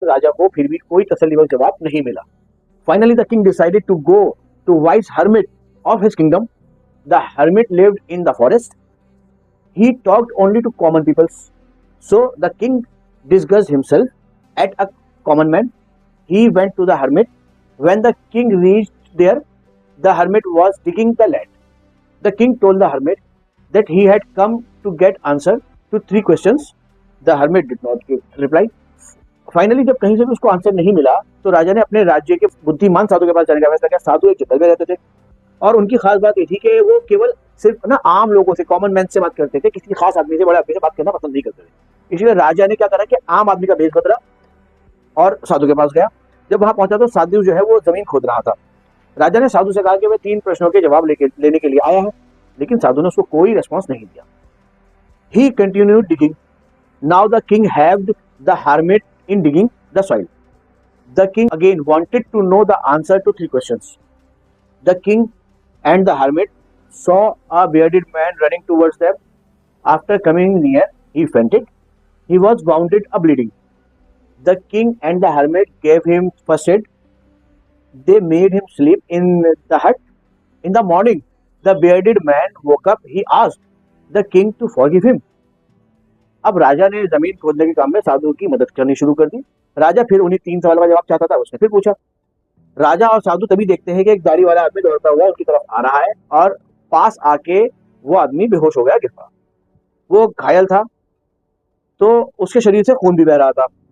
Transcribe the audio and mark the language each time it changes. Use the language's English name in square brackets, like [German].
[Hindi] राजा को फिर भी कोई तसल्लीबख्श जवाब नहीं मिला। [English] Finally the king decided to go to wise hermit of his kingdom. The hermit lived in the forest. He talked only to common peoples. So the king disguised himself at a common man. He went to the hermit. When the king reached there, the hermit was digging the land. The king told the hermit that he had come to get answer to 3 questions. The hermit did not give reply. [Hindi] Finally जब कहीं से भी उसको answer नहीं मिला तो राजा ने अपने राज्य के बुद्धिमान साधु के पास जाने का फैसला किया। साधु एक जंगल में रहते थे और उनकी खास बात ये थी कि वो केवल सिर्फ ना आम लोगों से, कॉमन मैन से बात करते थे, किसी खास आदमी से, बड़े आदमी से बात करना पसंद नहीं करते थे। इसलिए राजा ने क्या करा कि आम आदमी का भेष बदला और साधु के पास गया। जब वहां पहुंचा तो साधु जो है वो जमीन खोद रहा था। राजा ने साधु से कहा कि वह 3 प्रश्नों के जवाब लेने के लिए आया है, लेकिन साधु ने उसको कोई रिस्पॉन्स नहीं दिया। [English] He continued digging. Now the king हैव्ड the hermit in digging the soil. The king again wanted to know the answer to 3 questions. The king and the hermit saw a bearded man running towards them. After coming near, he fainted. He was wounded and bleeding. The king and the hermit gave him first aid. They made him sleep in the hut. In the morning, the bearded man woke up. He asked the king to forgive him. [Hindi] अब राजा ने जमीन खोदने के काम में साधु की मदद करनी शुरू कर दी। राजा फिर उन्हीं 3 सवालों का जवाब चाहता था। उसने फिर पूछा। राजा और साधु तभी देखते हैं कि एक दाढ़ी वाला आदमी दौड़ता हुआ उनकी तरफ आ रहा है और पास आके वो आदमी बेहोश हो गया, गिर पड़ा। वो घायल था तो उसके शरीर से खून भी बह रहा था।